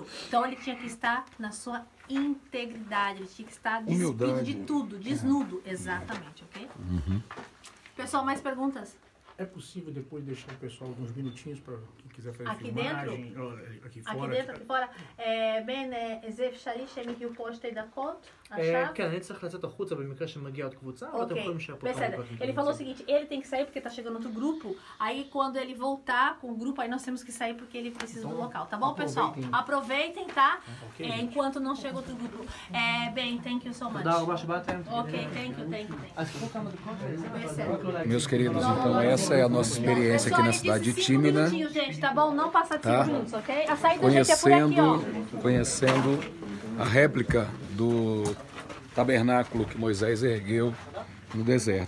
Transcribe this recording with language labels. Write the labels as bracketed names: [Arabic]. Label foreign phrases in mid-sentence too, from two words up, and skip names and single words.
[Portuguese] Então, ele tinha que estar na sua integridade, ele tinha que estar despido de tudo, desnudo. Exatamente, ok? Pessoal, mais perguntas? É possível depois deixar o pessoal alguns minutinhos para quem quiser fazer aqui filmagem? Dentro? Aqui fora? aqui dentro, aqui fora. [Hebrew] זה אפשרי שהם יהיו פה 2 דקות? כן, אני צריך לצאת החוצה במקרה שמגיע עוד קבוצה, אבל אתם יכולים להישאר פה כמה דקות. [Portuguese] Ele falou o seguinte, ele tem que sair porque tá chegando outro grupo, aí quando ele voltar com o grupo, aí nós temos que sair porque ele precisa do local, tá bom, pessoal? Aproveitem, tá? Enquanto não chega outro grupo. Bem, [English] thank you so much. Ok, thank you. [Portuguese] Meus queridos, então essa é a nossa experiência aqui na cidade de Tímina. Gente, tá bom? Não passar de 5 minutos, ok? A saída, conhecendo a réplica do tabernáculo que Moisés ergueu no deserto.